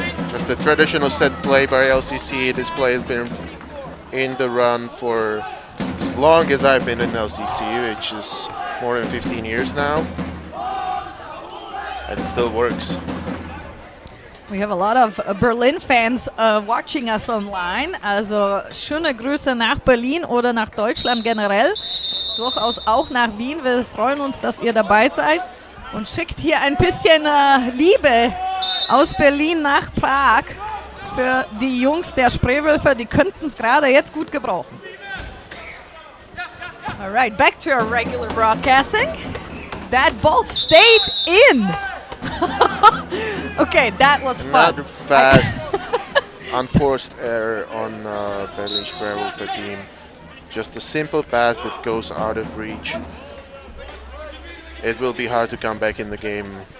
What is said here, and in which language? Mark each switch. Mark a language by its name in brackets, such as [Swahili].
[English] Just a traditional set play by LCC. This play has been in the run for as long as I've been in LCC, which is more than 15 years now. And it still works. We have a lot of Berlin fans watching us online. [German] Also schöne Grüße nach Berlin oder nach Deutschland generell. Durchaus auch nach Wien. Wir freuen uns, dass ihr dabei seid. Und schickt hier ein bisschen Liebe aus Berlin nach Prag für die Jungs der Spreewölfe. Die könnten es gerade jetzt gut gebrauchen. [English] All right, back to our regular broadcasting. That ball stayed in. Okay, that was fun. Not fast, unforced error on Berlin Spreewölfe team. Just a simple pass that goes out of reach. It will be hard to come back in the game.